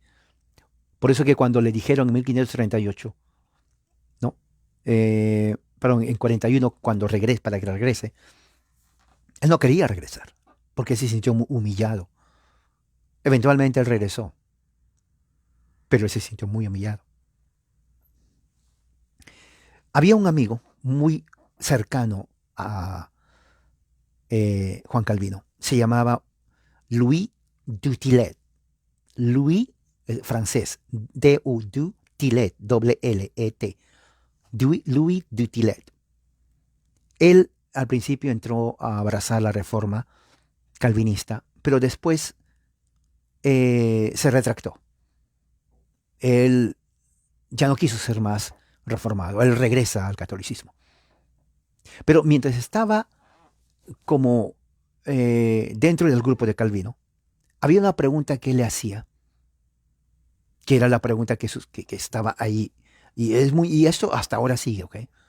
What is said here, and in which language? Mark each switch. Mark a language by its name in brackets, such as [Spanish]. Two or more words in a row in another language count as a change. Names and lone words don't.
[Spanish] Por eso que cuando le dijeron en 1538, no, perdón, en 41, cuando regrese, para que regrese, él no quería regresar, porque se sintió humillado. Eventualmente él regresó, pero él se sintió muy humillado. Había un amigo muy cercano a Juan Calvino, se llamaba Louis Dutillet. Louis, francés, D-U-D, Tillet, L-L-E-T. Louis Dutillet. Él al principio entró a abrazar la reforma calvinista, pero después se retractó. Él ya no quiso ser más reformado, él regresa al catolicismo. Pero mientras estaba como dentro del grupo de Calvino, había una pregunta que él le hacía, que era la pregunta que estaba ahí, y esto hasta ahora sigue, ¿ok?